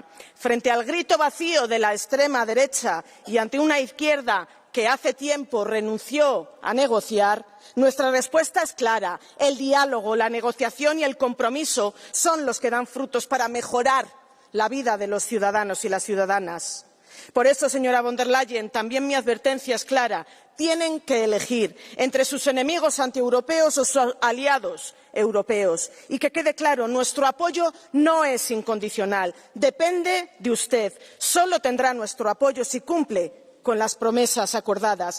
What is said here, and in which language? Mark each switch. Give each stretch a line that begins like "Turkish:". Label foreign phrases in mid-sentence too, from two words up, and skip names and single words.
Spanish: Frente al grito vacío de la extrema derecha y ante una izquierda que hace tiempo renunció a negociar, nuestra respuesta es clara. El diálogo, la negociación y el compromiso son los que dan frutos para mejorar la vida de los ciudadanos y las ciudadanas. Por eso, señora von der Leyen, también mi advertencia es clara. Tienen que elegir entre sus enemigos antieuropeos o sus aliados europeos. Y que quede claro, nuestro apoyo no es incondicional. Depende de usted. Solo tendrá nuestro apoyo si cumple con las promesas acordadas.